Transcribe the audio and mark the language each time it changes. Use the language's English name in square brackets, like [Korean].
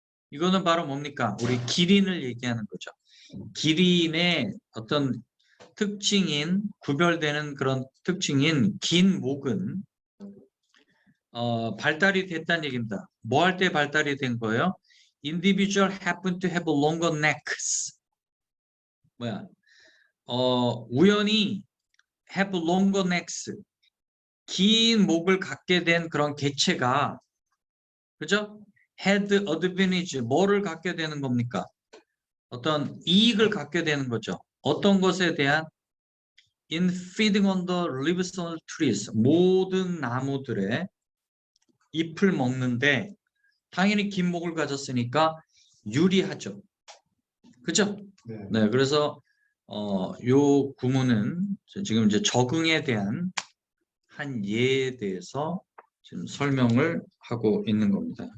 [Korean] 이거는 바로 뭡니까? 우리 기린을 얘기하는 거죠. 기린의 어떤 특징인, 구별되는 그런 특징인 긴 목은 발달이 됐다는 얘기입니다. 뭐 할 때 발달이 된 거예요? [English] Individual happen to have longer necks. [Korean] 뭐야? 우연히 [English] have longer necks. [Korean] 긴 목을 갖게 된 그런 개체가, 그죠? [English] had advantage. [Korean] 뭐를 갖게 되는 겁니까? 어떤 이익을 갖게 되는 거죠. 어떤 것에 대한? [English] In feeding on the leaves on trees. [Korean] 모든 나무들의 잎을 먹는데 당연히 긴 목을 가졌으니까 유리하죠. 그죠? 네, 그래서 요 구문은 지금 이제 적응에 대한 한 예에 대해서 지금 설명을 하고 있는 겁니다.